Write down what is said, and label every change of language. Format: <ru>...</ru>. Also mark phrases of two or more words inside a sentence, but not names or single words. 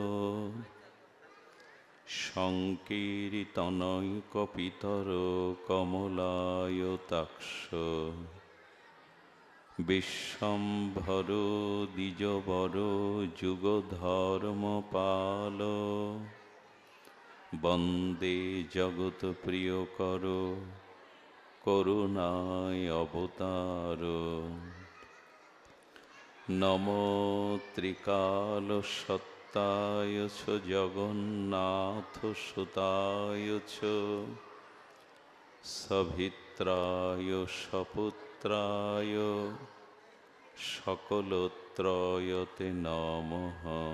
<sa>সংকীর্তনৈকপিতর কমলায়তাক্ষ বিশ্বম্ভর দ্বিজবর যুগধর্মপাল বন্দে জগৎপ্রিয়কর করুণায় অবতার। নমো ত্রিকালসত্তায় চ জগন্নাথ সুতায় চ সভিত্রায় সপুত্রায় সকলত্রয়তে নমঃ।</sa>